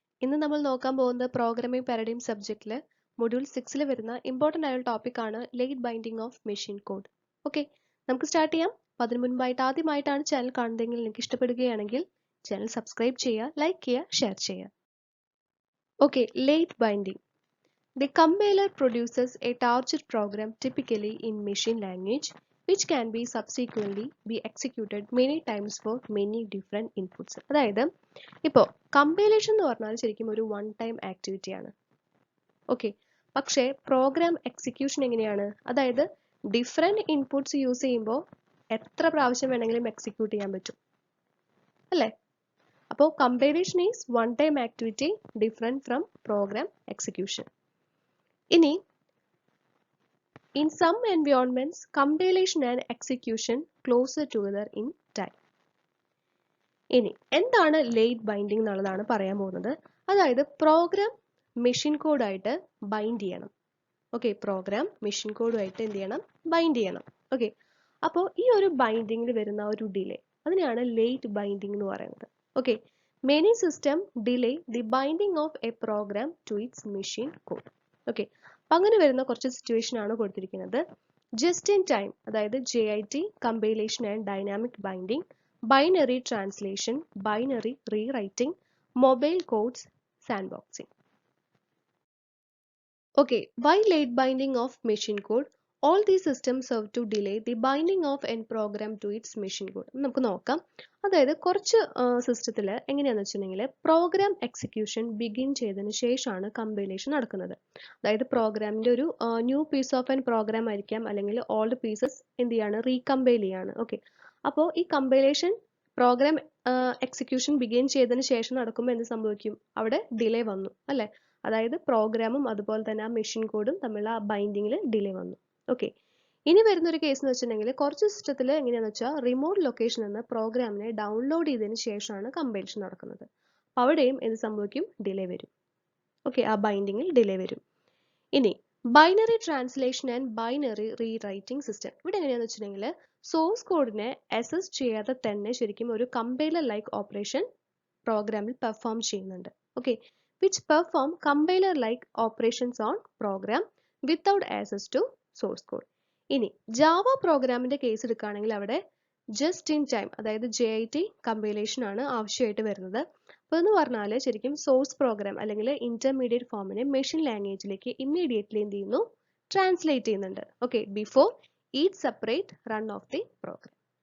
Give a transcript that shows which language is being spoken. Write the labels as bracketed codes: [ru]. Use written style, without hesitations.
[ml] ഇന്ന് നമ്മൾ നോക്കാൻ പോകുന്ന പ്രോഗ്രാമിംഗ് പാരഡൈം സബ്ജക്റ്റിൽ മൊഡ്യൂൾ 6 വരുന്ന ഇമ്പോർട്ടൻ്റ് ആയ ടോപ്പിക് ആണ് late binding of machine code. Okay, നമുക്ക് സ്റ്റാർട്ട് ചെയ്യാം. അപ്പോൾ അതിന് മുൻപായിട്ട് ആദ്യമായിട്ടാണ് ചാനൽ കാണുന്നതെങ്കിൽ നിങ്ങൾക്ക് ഇഷ്ടപ്പെടുകയാണെങ്കിൽ ചാനൽ സബ്സ്ക്രൈബ് ചെയ്യുക, ലൈക്ക് ചെയ്യുക, ഷെയർ ചെയ്യുക. Okay, late binding. [en] The compiler produces a target program typically in machine language which can be subsequently be executed many times for many different inputs. [ml] അതായത് ഇപ്പോൾ കമ്പൈലേഷൻ എന്ന് പറഞ്ഞാൽ ശരിക്കും ഒരു വൺ ടൈം ആക്ടിവിറ്റി ആണ്. Okay, പക്ഷേ program execution എങ്ങനെയാണ്? അതായത് ഡിഫറെൻറ്റ് ഇൻപുട്സ് യൂസ് ചെയ്യുമ്പോൾ എത്ര പ്രാവശ്യം വേണമെങ്കിലും എക്സിക്യൂട്ട് ചെയ്യാൻ പറ്റും അല്ലേ? [en] അപ്പോൾ compilation is one time activity different from program execution. ഇനി in some environments, compilation and execution closer together in time. [ml] ഇനി എന്താണ് ലേറ്റ് ബൈൻഡിങ് എന്നുള്ളതാണ് പറയാൻ പോകുന്നത്. അതായത് പ്രോഗ്രാം മെഷീൻ കോഡായിട്ട് ബൈൻഡ് ചെയ്യണം. ഓക്കെ, പ്രോഗ്രാം മെഷീൻ കോഡുമായിട്ട് എന്ത് ചെയ്യണം? ബൈൻഡ് ചെയ്യണം. ഓക്കെ, അപ്പോൾ ഈ ഒരു ബൈൻഡിങ്ങിൽ വരുന്ന ഒരു ഡിലേ, അതിനെയാണ് ലേറ്റ് ബൈൻഡിങ് എന്ന് പറയുന്നത്. [en] Okay, many system delay the binding of a program to its machine code. [ml] Okay, അപ്പം അങ്ങനെ വരുന്ന കുറച്ച് സിറ്റുവേഷൻ ആണ് കൊടുത്തിരിക്കുന്നത്. ജസ്റ്റ് ഇൻ ടൈം, അതായത് JIT, compilation and dynamic binding, binary translation, binary rewriting, mobile codes, sand boxing. [en] Okay, why late binding of machine code? All these systems serve to delay the binding of end program to its machine code. [ml] നമുക്ക് നോക്കാം. അതായത് കുറച്ച് സിസ്റ്റത്തിൽ എങ്ങനെയാണെന്ന് വെച്ചിട്ടുണ്ടെങ്കിൽ program execution begin ചെയ്തതിന് ശേഷമാണ് compilation നടക്കുന്നത്. അതായത് പ്രോഗ്രാമിൻ്റെ ഒരു new piece of an programme ആയിരിക്കാം, അല്ലെങ്കിൽ ഓൾഡ് പീസസ് എന്ത് ചെയ്യാണ്? റീകമ്പൈൽ ചെയ്യാണ്. ഓക്കെ, അപ്പോൾ ഈ കമ്പൈലേഷൻ പ്രോഗ്രാം എക്സിക്യൂഷൻ ബിഗിൻ ചെയ്തതിന് ശേഷം നടക്കുമ്പോൾ എന്ത് സംഭവിക്കും? അവിടെ ഡിലേ വന്നു അല്ലേ? അതായത് പ്രോഗ്രാമും അതുപോലെ തന്നെ ആ മെഷീൻ കോഡും തമ്മിലുള്ള ആ ബൈൻഡിങ്ങിൽ ഡിലേ വന്നു. ഓക്കെ, ഇനി വരുന്നൊരു കേസ് എന്ന് വെച്ചിട്ടുണ്ടെങ്കിൽ കുറച്ച് സിസ്റ്റത്തിൽ എങ്ങനെയാണെന്ന് വെച്ചാൽ റിമോട്ട് ലൊക്കേഷനിൽ നിന്ന് പ്രോഗ്രാമിനെ ഡൗൺലോഡ് ചെയ്തതിന് ശേഷമാണ് കമ്പൈലേഷൻ നടക്കുന്നത്. അപ്പോൾ അവിടെയും എന്ത് സംഭവിക്കും? ഡിലേ വരും. ഓക്കെ, ആ ബൈൻഡിങ്ങിൽ ഡിലേ വരും. ഇനി binary translation and binary rewriting system. ഇവിടെ എങ്ങനെയാണെന്ന് വെച്ചിട്ടുണ്ടെങ്കിൽ സോഴ്സ് കോഡിനെ അസസ് ചെയ്യാതെ തന്നെ ശരിക്കും ഒരു കമ്പൈലർ ലൈക്ക് ഓപ്പറേഷൻ പ്രോഗ്രാമിൽ പെർഫോം ചെയ്യുന്നുണ്ട്. [en] Okay, which perform compiler-like operations on program without access to source code. [ml] ഇനി ജാവ പ്രോഗ്രാമിന്റെ കേസ് എടുക്കുകയാണെങ്കിൽ അവിടെ ജസ്റ്റ് ഇൻ ടൈം, അതായത് JIT കമ്പൈലേഷൻ ആണ് ആവശ്യമായിട്ട് വരുന്നത്. അപ്പോൾ എന്ന് പറഞ്ഞാൽ ശരിക്കും സോഴ്സ് പ്രോഗ്രാം അല്ലെങ്കിൽ ഇന്റർമീഡിയറ്റ് ഫോമിനെ മെഷീൻ ലാംഗ്വേജിലേക്ക് ഇമ്മീഡിയറ്റ്ലി എന്ത് ചെയ്യുന്നു? ട്രാൻസ്ലേറ്റ് ചെയ്യുന്നുണ്ട്. [en] Okay, before each separate run of the program.